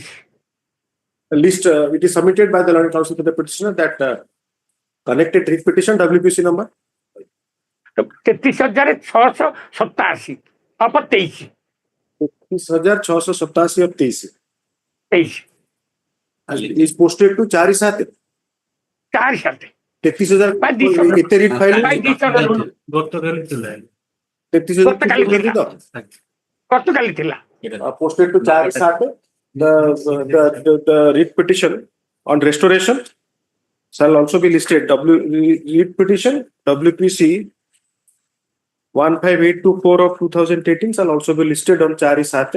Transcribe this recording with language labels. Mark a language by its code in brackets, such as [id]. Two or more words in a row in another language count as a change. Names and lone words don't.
[en] List it is submitted by the learned counsel to the petitioner that connected writ petition WPC number 33,687 of 23. 33,687 of 23 is posted to 4/7. 4/7 [hi] 33,000 कितने [en] writ file [or] ଗତକାଲି ଥିଲା [en] posted to 4/7. The writ petition on restoration shall also be listed. Writ petition WPC 15824 of 2018 shall also be listed on 4/7.